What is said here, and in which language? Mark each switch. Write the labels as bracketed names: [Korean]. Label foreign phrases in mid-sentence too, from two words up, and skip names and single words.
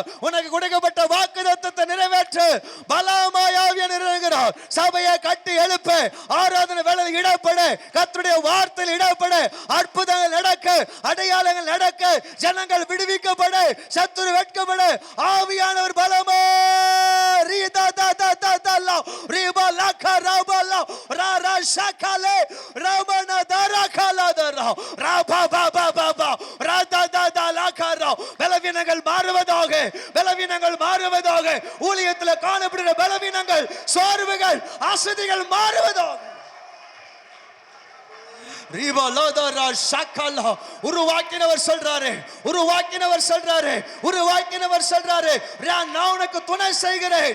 [Tamil] உனக்கு கொடுக்கப்பட்ட வாக்குத்தத்தத்தை நிறைவேற்ற பலமாய் ஆவியானவர் இறங்குகிறார். சபையை கட்டி எழுப்ப, ஆராதனை வேளையில் இடப்பட, கர்த்தருடைய வார்த்தையில் இடப்பட, அற்புதங்கள் நடக்க, அடையாளங்கள் நடக்க, ஜனங்கள் விடுவிக்கப்பட, சத்துரு வெட்கப்பட ஆவியானவர் பலமாய் Riba laka rabala rara shakale ramana dara kala dara raba ba ba ba ba rada da da laka ra பலவீனங்கள் மாறுவதாக ஊழியத்தில் காணப்படுகிற பலவீனங்கள், சோர்வுகள், அசதிகள் மாறுவதாக. உருவாக்கினவர் சொல்றாரு நான் உனக்கு துணை செய்கிறேன்.